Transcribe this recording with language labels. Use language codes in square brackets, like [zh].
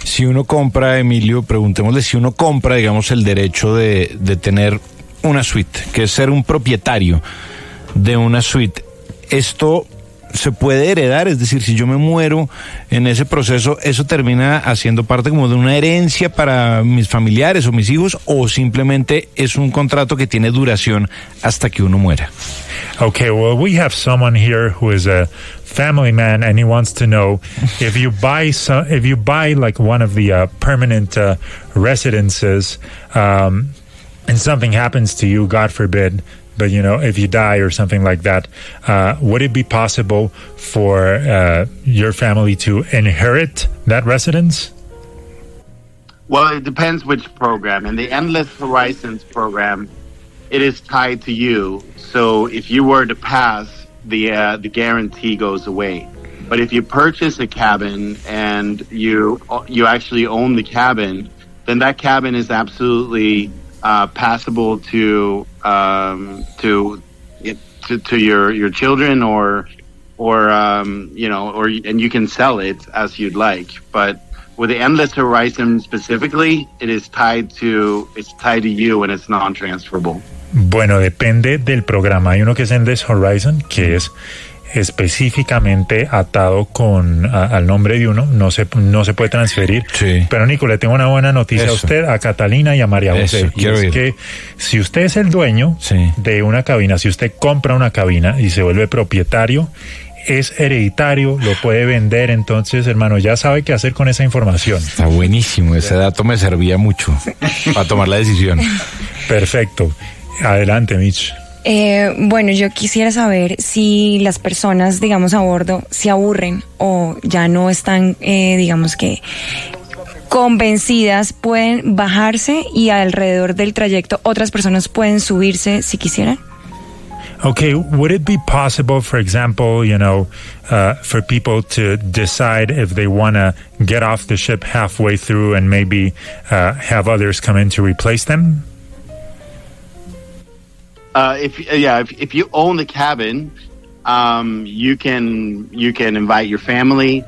[es] Si uno compra, Emilio, preguntémosle, si uno compra, digamos, el derecho de tener una suite, que es ser un propietario de una suite, ¿esto se puede heredar? Es decir, si yo me muero en ese proceso, ¿eso termina haciendo parte como de una herencia para mis familiares o mis hijos, o simplemente es un contrato que tiene duración hasta que uno muera? [en] Okay, well, we have someone here who is a family man, and he wants to know if you buy like one of the permanent residences, and something happens to you, God forbid. But, you know, if you die or something like that, would it be possible for your family to inherit that residence? Well, it depends which program. In the Endless Horizons program, it is tied to you. So if you were to pass, the guarantee goes away. But if you purchase a cabin and you actually own the cabin, then that cabin is absolutely passable to your children or you know, or, and you can sell it as you'd like. But with the Endless Horizon specifically, it's tied to you and it's non-transferable. [es] Bueno, depende del programa. Hay uno que es Endless Horizon, que es específicamente atado con al nombre de uno, no se puede transferir. Sí. Pero Nico, le tengo una buena noticia. Eso. A usted, a Catalina y a María Eso. José. Quiero y es ir. Que si usted es el dueño sí. de una cabina, si usted compra una cabina y se vuelve propietario, es hereditario, lo puede vender. Entonces, hermano, ya sabe qué hacer con esa información. Está buenísimo, ese dato me servía mucho para tomar la decisión. Perfecto. Adelante, Mitch. Bueno, yo quisiera saber si las personas, digamos, a bordo se aburren o ya no están, digamos que convencidas, pueden bajarse y alrededor del trayecto otras personas pueden subirse si quisieran. [en] Okay, would it be possible, for example, you know, for people to decide if they want to get off the ship halfway through and maybe have others come in to replace them? If you own the cabin, you can invite your family.